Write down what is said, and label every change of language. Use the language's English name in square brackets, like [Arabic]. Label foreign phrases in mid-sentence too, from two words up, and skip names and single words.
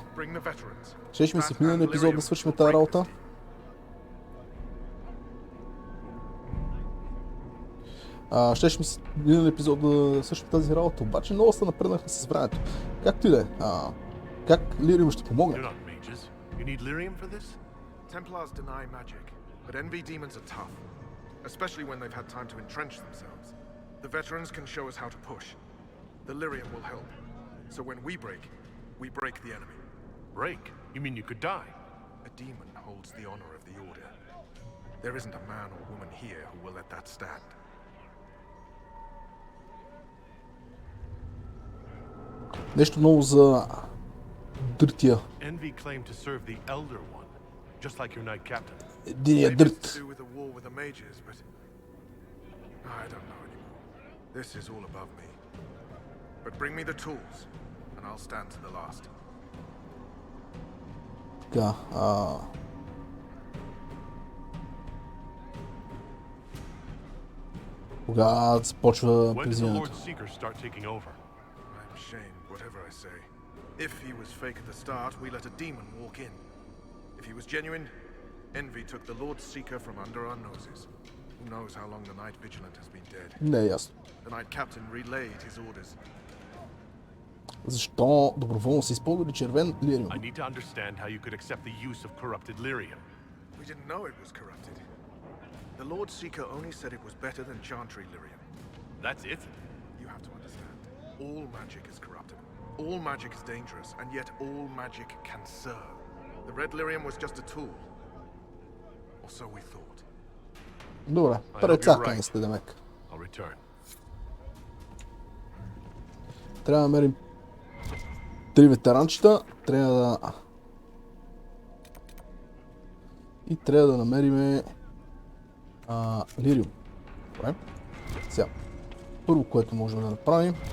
[Bulgarian] Щеше ми се в миналия епизод да свършим тази работа. Щеше ми се в миналия епизод да свършим тази работа, обаче много се напреднахме с времето. Както и да е, как Лириум ще помогне? [English] Templars deny magic, but envy demons are tough, especially when they've had time to entrench themselves. The veterans can show us how to push. The lyrium will help. So when we break the enemy. Break? You mean you could die? A demon holds the honor of the order. There isn't a man or woman here who will let that stand. [Bulgarian] Нещо ново за дъртия. [English] Envy claimed to serve the elder one. Just like your knight captain. [Bulgarian] Единия дърт. [English] To do with the war with the mages, but I don't know anymore. This is all above me. But bring me the tools, and I'll stand to the last. [Bulgarian] Така, кога започва приземането? [English] I'm ashamed, whatever I say. If he was fake at the start, we let a demon walk in. If he was genuine, envy took the Lord Seeker from under our noses. Who knows how long the Knight Vigilant has been dead. [Bulgarian] Не е ясно. [English] The Knight Captain relayed his orders. [Bulgarian] Защо доброволно се използвали червен лириум? [English] I need to understand how you could accept the use of corrupted lyrium. We didn't know it was corrupted. The Lord Seeker only said it was better than Chantry lyrium. That's it? You have to understand. All magic is corruptible. All magic is dangerous, and yet all magic can serve. The red lyrium was just a tool. Or so we thought. [Bulgarian] Добре, прецакани сте, демек. [English] I'll return. [Bulgarian] Трябва да намерим 3 ветеранчета, трябва да... И трябва да намерим лириум. Добре. Сега, първо, което можем да направим...